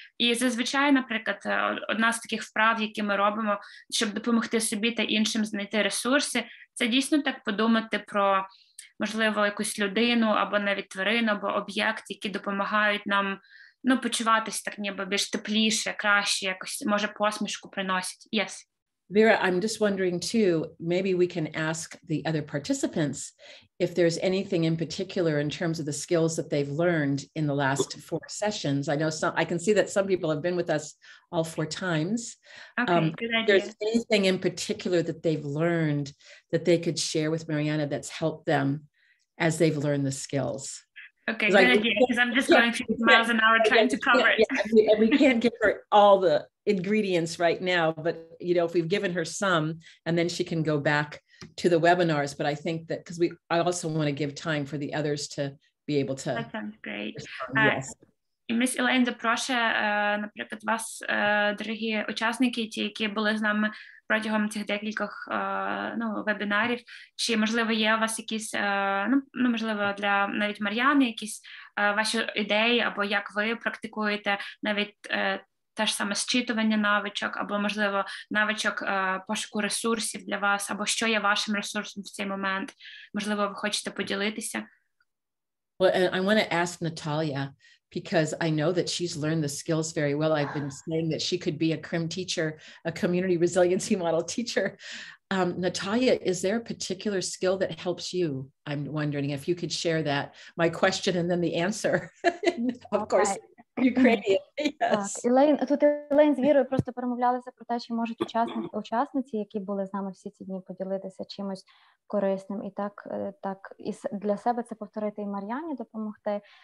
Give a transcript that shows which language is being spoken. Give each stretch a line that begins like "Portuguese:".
Ukrainian: І зазвичай, наприклад, одна з таких вправ, які ми робимо, щоб допомогти собі та іншим знайти ресурси, це дійсно так подумати про, можливо, якусь людину, або навіть тварину, або об'єкт, які допомагають нам почуватись так ніби більш тепліше, краще, якось, може, посмішку приносять.
English: Yes. Vera, I'm just wondering too, maybe we can ask the other participants if there's anything in particular in terms of the skills that they've learned in the last 4 sessions. I know I can see that some people have been with us all 4 times. Okay, good idea. If there's anything in particular that they've learned that they could share with Mariana that's helped them as they've learned the skills. Okay, good idea, because I'm just going 50 miles an hour trying to cover it. Yeah, and we can't give her all the ingredients right now, but if we've given her some, and then she can go back to the webinars. But I think that because I also want to give time for the others to be able to. That sounds great. Yes.
Ukrainian: І міс Елейн запрошує, наприклад, вас, дорогі учасники, ті, які були з нами протягом цих декількох вебінарів, чи, можливо, є у вас якісь, можливо, для навіть Мар'яни, якісь ваші ідеї, або як ви практикуєте навіть те ж саме зчитування навичок, або, можливо, навичок пошуку ресурсів для вас, або що є вашим ресурсом в цей момент. Можливо, ви хочете поділитися?
English: Well, and I want to ask Natalia, because I know that she's learned the skills very well. I've been saying that she could be a CRIM teacher, a community resiliency model teacher. Natalia, is there a particular skill that helps you? I'm wondering if you could share that, my question and then the answer. Of course, Ukrainian. Yes.
Ukrainian: Тут Елейн з Вірою просто перемовлялися про те, чи можуть учасниці, які були з нами всі ці дні, поділитися чимось корисним. І так і для себе це повторити і Мар'яні допомогти.